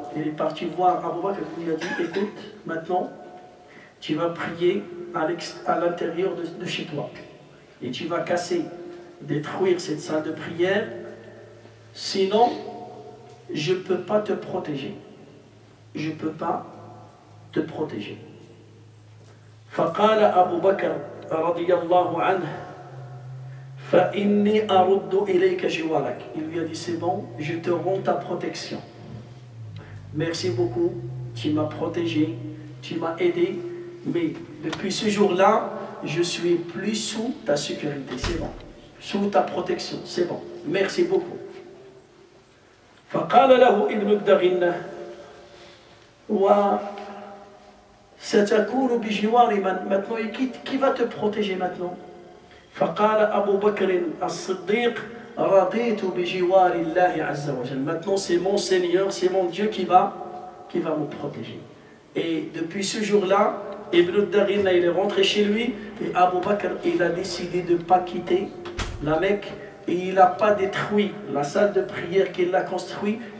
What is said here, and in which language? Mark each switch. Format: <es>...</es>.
<fr>Il est parti voir Abu Bakr, il lui a dit, écoute, maintenant, tu vas prier à l'intérieur de chez toi. Et tu vas casser, détruire cette salle de prière. Sinon, je ne peux pas te protéger. Je ne peux pas te protéger.</fr> <ar>فقال أبو بكر رضي الله عنه فإني أرد إليك جوارك.</ar> <fr>Il lui a dit, c'est bon, je te rends ta protection. Merci beaucoup, tu m'as protégé, tu m'as aidé, mais depuis ce jour-là, je suis plus sous ta sécurité, c'est bon. Sous ta protection, c'est bon. Merci beaucoup.</fr> <ar>فقال له ابن الدغنة وستكون بجوار من</ar> <fr>maintenant qui va te protéger maintenant.</fr> <ar>فقال أبو بكر الصديق رضيت بجوار الله عز وجل.</ar> <fr>Maintenant c'est mon Seigneur, c'est mon Dieu qui va me protéger. Et depuis ce jour-là, Ibn Darina il est rentré chez lui et Abu Bakr il a décidé de ne pas quitter la Mecque et il n'a pas détruit la salle de prière qu'il a construite.</fr>